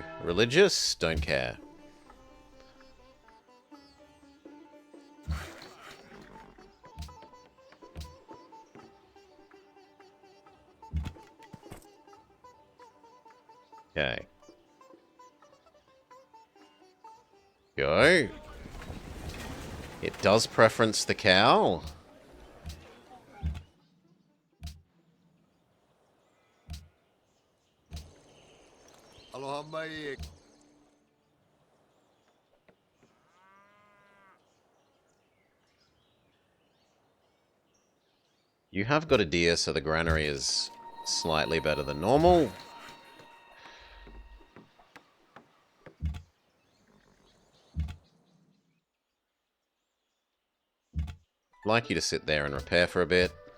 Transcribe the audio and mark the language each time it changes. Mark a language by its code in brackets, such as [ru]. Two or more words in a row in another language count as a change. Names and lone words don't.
[en] Religious? Don't care. Okay. Go. It does preference the cow. [haw] Aloha mai e. [en] You have got a deer, so the granary is slightly better than normal. I'd like you to sit there and repair for a bit.